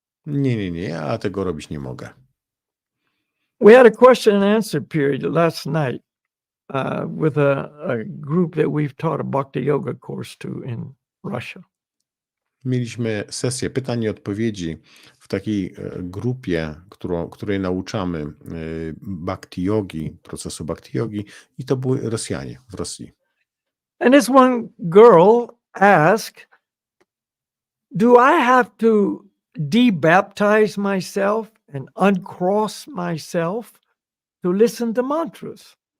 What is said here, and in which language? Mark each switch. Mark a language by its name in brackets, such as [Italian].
[Polish] Nie, ja tego robić nie mogę. [English] We had a question and answer period last night with a group that we've taught a bhakti yoga course to in Russia. [Polish] Mieliśmy sesję pytań i odpowiedzi w takiej grupie, której nauczamy bhakti yogi, procesu bhakti yogi, i to były Rosjanie w Rosji. [English] And this one girl asked, do I have to debaptize myself and uncross myself to listen to mantras?